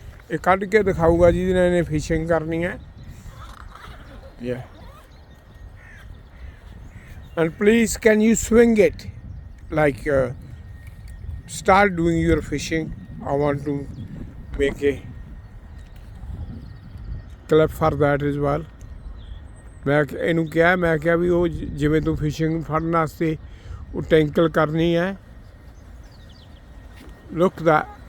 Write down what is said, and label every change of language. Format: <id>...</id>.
<pa>ਇਹ ਕੱਢ ਕੇ ਦਿਖਾਊਗਾ ਜਿਹਦੇ ਨਾਲ ਇਹਨੇ ਫਿਸ਼ਿੰਗ ਕਰਨੀ ਹੈ।</pa> <en>Yeah. And please, can you swing it? Like start doing your fishing. I want to make a clip for that as well.</en> <pa>ਮੈਂ ਇਹਨੂੰ ਕਿਹਾ, ਮੈਂ ਕਿਹਾ ਵੀ ਉਹ ਜਿਵੇਂ ਤੂੰ ਫਿਸ਼ਿੰਗ ਫੜਨ ਵਾਸਤੇ ਉਹ ਟੈਂਕਲ ਕਰਨੀ ਹੈ। ਲੁੱਕ ਦਾ</pa>